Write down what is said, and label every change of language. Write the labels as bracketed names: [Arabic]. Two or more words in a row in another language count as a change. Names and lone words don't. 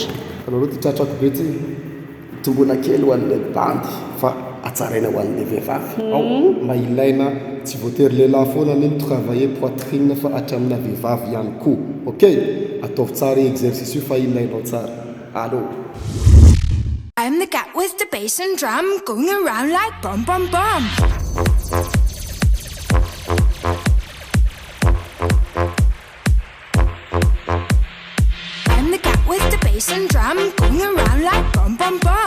[Malagasy] Anao aloha tratrako be ty tombona kely ho an'ilay bandy fa atsaraina ho an'ilay vehivavy. Ao mba ilaina tsy voatery lehilahy foana ny mitravailler poitrine fa hatramina vehivavy ihany koa. Ok, ataovy tsara exercice io fa ilainao tsara. Allô. [English] I'm the cat with the bass and drum, going around like bum bum bum. I'm the cat with the bass and drum, going around like bum bum bum.